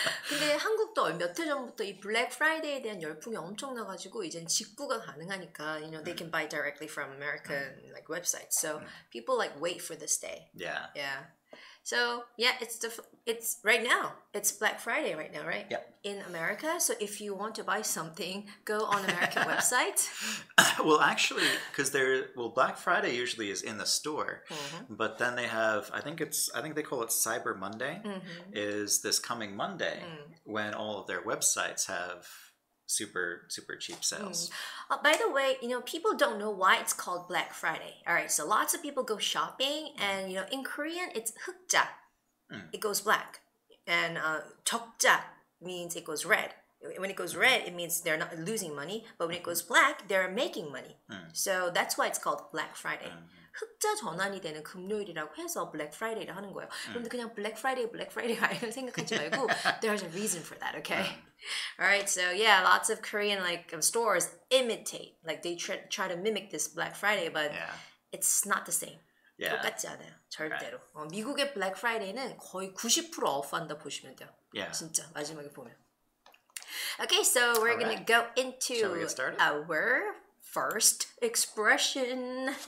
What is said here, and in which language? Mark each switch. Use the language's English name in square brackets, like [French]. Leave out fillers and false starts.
[Korean] 근데 한국도 몇 해 전부터 이 블랙 프라이데이에 대한 열풍이 엄청나가지고 이젠 직구가 가능하니까 [English] they can buy directly from American like websites. So people like wait for this day. Yeah. Yeah. So yeah, it's right now. It's Black Friday right now, right? Yep. In America. So if you want to buy something, go on American website. Well, actually, because Black Friday usually is in the store, but then they have I think they call it Cyber Monday. Is this coming Monday when all of their websites have super cheap sales. By the way, people don't know why it's called Black Friday. All right, so lots of people go shopping, and in Korean it's 흑자. It goes black, and 적자 means it goes red. When it goes red, it means they're not losing money, but when it goes black, they're making money. So that's why it's called Black Friday. [Korean] 흑자 전환이 되는 금요일이라고 해서 블랙 프라이데이를 하는 거예요. 그런데 그냥 블랙 프라이데이가 아니라 생각하지 말고 [English] there's a reason for that, okay? Alright, so yeah, lots of Korean stores imitate, like they try to mimic this Black Friday, but it's not the same. [Korean] 똑같지 않아요, 절대로. 미국의 블랙 프라이데이는 거의 90% 오프한다 보시면 돼요. 진짜 마지막에 보면. [English] Okay, so we're gonna go into our first expression.